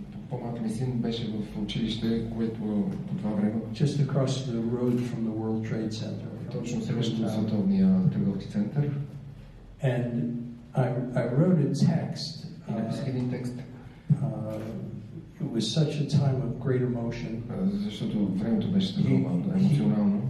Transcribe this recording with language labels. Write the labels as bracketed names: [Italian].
[Bulgarian] По-малък ми син беше в училище, което по това време. [English] Just across the road from the World Trade Center. [Bulgarian] Точно срещу Световния търговски център. [English] And I wrote a text. [Bulgarian] И написах един текст. [English] It was such a time of great emotion. [Bulgarian] Защото времето беше такова емоционално.